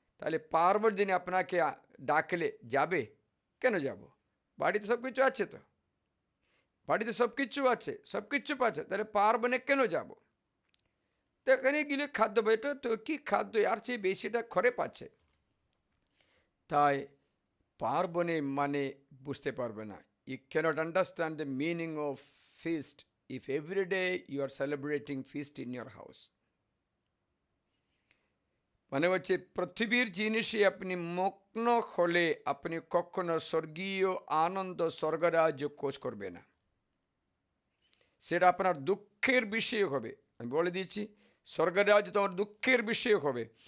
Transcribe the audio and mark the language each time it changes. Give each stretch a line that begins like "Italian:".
Bangla: তাহলে পার্বণ দিনে আপনাকে ডাকলে যাবে? কেন যাব? বাড়িতে সব কিছু আছে তো, বাড়িতে সব কিছু আছে, সব কিছু পাচ্ছে, তাহলে পার্বণে কেন যাব? তো এখানে গেলে খাদ্য এটা তো কি খাদ্য, আর চেয়ে বেশিটা ঘরে পাচ্ছে। তাই পার্বণে মানে বুঝতে পারবে না।
English: You cannot understand the meaning of feast if every day you are celebrating feast in your house.
Bangla: মানে হচ্ছে পৃথিবীর জিনিসে আপনি মগ্ন হলে আপনি কখনো স্বর্গীয় আনন্দ স্বর্গরাজ্য খোঁজ করবে না। সেটা আপনার দুঃখের বিষয় হবে। আমি বলে দিচ্ছি, স্বর্গরাজ্য তোমার দুঃখের বিষয় হবে।